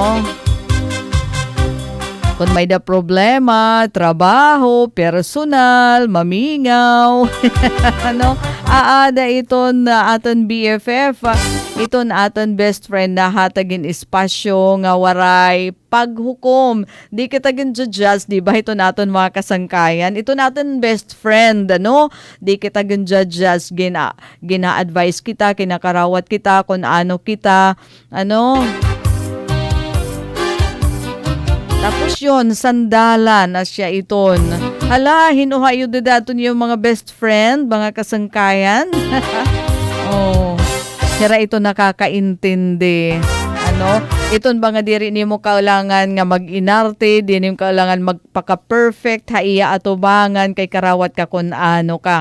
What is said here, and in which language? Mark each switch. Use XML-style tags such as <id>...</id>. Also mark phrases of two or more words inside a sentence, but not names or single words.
<war>Kung may da problema, trabaho, personal, mamingaw, ano, aada iton na aton BFF, iton aton</war> <en>best friend</en> <war>na hatagin espasyo nga waray paghukom. Di kita gin-judge, di ba? Ito naton mga kasangkayan. Ito naton</war> <en>best friend,</en> <war>ano? Di kita gin-judge, gina-advise kita, kinakarawat kita, kung ano kita, ano? Tapos yun, sandalan na siya iton. Hala, hinuhayo daton yung mga</war> <en>best friend,</en> <war>mga kasangkayan. Oh, hira ito nakakaintindi. Ano? Iton ba nga diri nimo kailangan nga mag-inarte, di nimo kailangan magpaka-perfect, haiya atubangan kay karawat ka kung ano ka.</war>